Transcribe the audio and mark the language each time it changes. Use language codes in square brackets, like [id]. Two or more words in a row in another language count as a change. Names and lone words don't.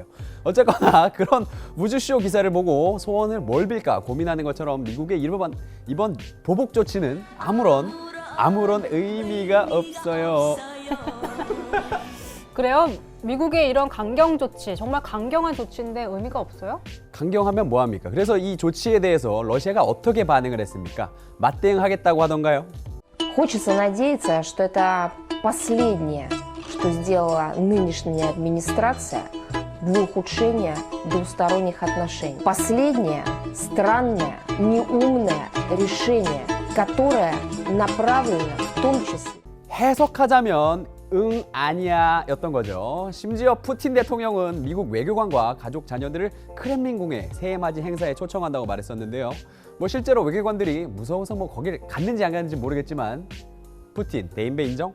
[ko] 어쨌거나 그런 우주쇼 기사를 보고 소원을 뭘 빌까 고민하는 것처럼 미국의 이번 보복 조치는 아무런 의미가 없어요. 그래요? 미국의 이런 강경 조치, 정말 강경한 조치인데 의미가 없어요? 강경하면 뭐합니까? 그래서 이 조치에 대해서 러시아가 어떻게 반응을 했습니까? 맞대응하겠다고 하던가요? [ru] Хочется надеяться, что это последнее, что сделала нынешняя администрация для ухудшения двусторонних отношений. Последнее странное, неумное решение, которое направлено в том числе. [ko] 해석하자면 응 아니야 였던 거죠. 심지어 푸틴 대통령은 미국 외교관과 가족 자녀들을 크렘린궁의 새해맞이 행사에 초청한다고 말했었는데요. 뭐 실제로 외교관들이 무서워서 뭐 거기를 갔는지 안 갔는지 모르겠지만 푸틴 대인배 인정?